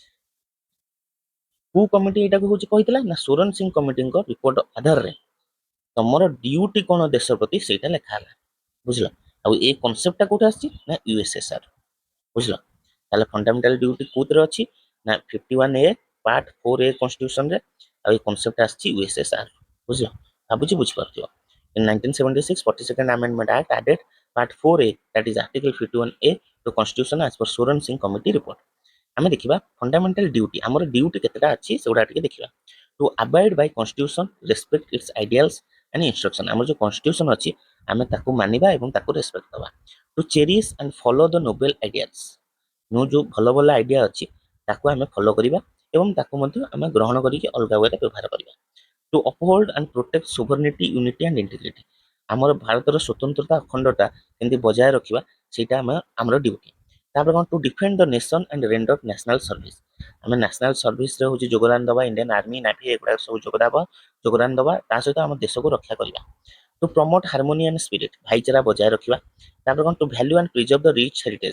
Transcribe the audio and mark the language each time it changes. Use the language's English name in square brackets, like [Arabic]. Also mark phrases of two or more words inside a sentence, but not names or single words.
[Odia] କୋଉ କମିଟି ଏଇଟାକୁ ହଉଛି କହିଥିଲା ନା ସୁରନ ସିଂ କମିଟିଙ୍କ ରିପୋର୍ଟ ଆଧାରରେ ତମର ଡ୍ୟୁଟି କଣ ଦେଶ ପ୍ରତି ସେଇଟା ଲେଖା ହେଲା ବୁଝିଲ ଆଉ ଏଇ କନସେପ୍ଟଟା କୋଉଠି ଆସିଛି ନା ୟୁଏସଏସଆର ବୁଝିଲ ତାହେଲେ [English] fundamental duty [Odia] କୋଉଥିରେ ଅଛି ନା 51A [English] part 4A constitution [Odia] ରେ ଆଉ ଏଇ କନସେପ୍ଟ ଆସିଛି ୟୁଏସଏସଆର ବୁଝିଲ ଭାବୁଛି ବୁଝିପାରୁଥିବ [English] in 1976 42nd amendment act added part 4A that is article 51A to constitution as per Soran Singh committee report [Odia] ଆମେ ଦେଖିବା [English] fundamental duty [Odia] ଆମର ଡ୍ୟୁଟି କେତେଟା ଅଛି ସେଗୁଡା ଟିକେ ଦେଖିବା [English] to abide by constitution respect its ideals and instruction [Odia] ଆମର ଯୋଉ କନଷ୍ଟିଟ୍ୟୁସନ ଅଛି ଆମେ ତାକୁ ମାନିବା ଏବଂ ତାକୁ ରେସ୍ପେକ୍ଟ ଦେବା [English] to cherish and follow the noble ideals [Odia] ମୁଁ ଯୋଉ ଭଲ ଭଲ ଆଇଡିଆ ଅଛି ତାକୁ ଆମେ ଫଲୋ କରିବା ଏବଂ ତାକୁ ମଧ୍ୟ ଆମେ ଗ୍ରହଣ କରିକି ଅଲଗା ୱେରେ ବ୍ୟବହାର କରିବା [English] to uphold and protect sovereignty unity and integrity [Odia] ଆମର ଭାରତର ସ୍ୱତନ୍ତ୍ରତା ଅଖଣ୍ଡତା କେମିତି ବଜାୟ ରଖିବା ସେଇଟା ଆମର ଡ୍ୟୁଟି ତାପରେ କଣ [English] to defend the nation and render national service [Odia] ଆମେ [English] national serviceରେ [Odia] ହଉଛି ଯୋଗଦାନ ଦେବା ଇଣ୍ଡିଆନ ଆର୍ମି ନାଭି ଏଗୁଡା ସବୁ ଯୋଗଦାନ ଦେବା ତା ସହିତ ଆମ ଦେଶକୁ ରକ୍ଷା କରିବା [English] to promote harmony and spirit [Odia] ଭାଇଚାରା ବଜାୟ ରଖିବା ତାପରେ କଣ [English] to value and preserve the rich heritage